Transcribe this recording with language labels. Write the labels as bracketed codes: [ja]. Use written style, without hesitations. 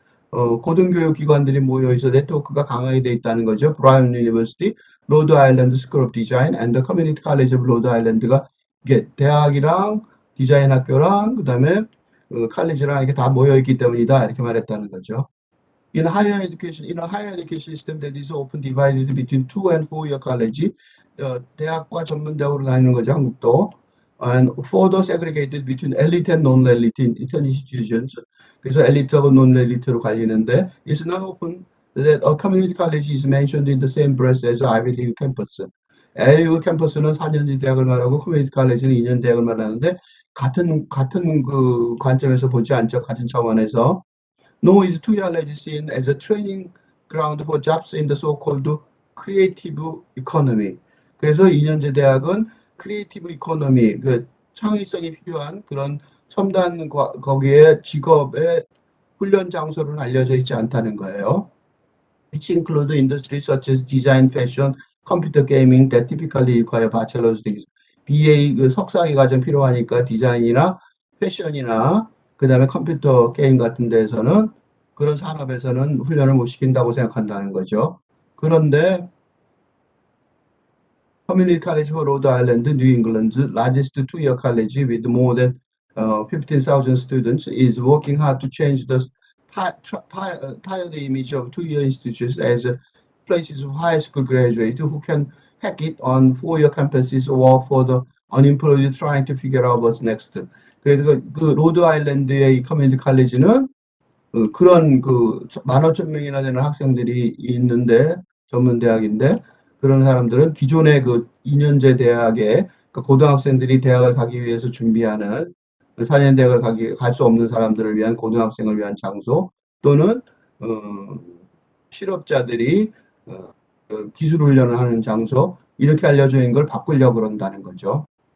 [ko] 고등교육 기관들이 모여있어 네트워크가 강하게 돼 있다는 거죠. 브라운 유니버시티, 로드 아일랜드 스쿨 오브 디자인, [en] and the Community College of [ko] 로드 아일랜드가 이게 대학이랑 디자인 학교랑 그다음에 칼리지랑 이렇게 다 모여 있기 때문이다 이렇게 말했다는 거죠. [en] In a higher education system that is often divided between 2 and 4-year college, [ko] 대학과 전문대학으로 나뉘는 거죠, 한국도. [en] And further segregated between elite and non-elite institutions. [ko] 그래서 엘리트하고 non-elite로 갈리는데, [en] it's not often that a community college is mentioned in the same breath as Ivy League campus. [ko] Ivy League 캠퍼스는 4년제 대학을 말하고 커뮤니티 칼리지는 2년 대학을 말하는데 같은 그 관점에서 보지 않죠. 같은 차원에서. [en] Nor is 2-year college seen as a training ground for jobs in the so-called creative economy. [ko] 그래서 2년제 대학은 크리에이티브 이코노미, 그 창의성이 필요한 그런 첨단 거기에 직업의 훈련 장소로는 알려져 있지 않다는 거예요. [en] Which include industries such as design, fashion, computer gaming that typically require bachelor's degrees. [ko] BA 그 석사학위 과정 필요하니까 디자인이나 패션이나 그다음에 컴퓨터 게임 같은 데에서는 그런 산업에서는 훈련을 못 시킨다고 생각한다는 거죠. 그런데 [en] Community College for Rhode Island, New England's largest 2-year college with more than 15,000 students, is working hard to change the tired image of 2-year institutions as places of high school graduates who can hack it on 4-year campuses or for the unemployed trying to figure out what's next. [ko] 그래서 그 로드 아일랜드의 이 커뮤니티 칼리지는 그런 그 15,000명이나 되는 학생들이 있는데 전문 대학인데 그런 사람들은 기존의 그 2년제 대학에 그 고등학생들이 대학을 가기 위해서 준비하는 4년 대학을 갈 수 없는 사람들을 위한 고등학생을 위한 장소 또는 실업자들이 기술 훈련을 하는 장소 이렇게 알려져 있는 걸 바꾸려고 그런다는 거죠.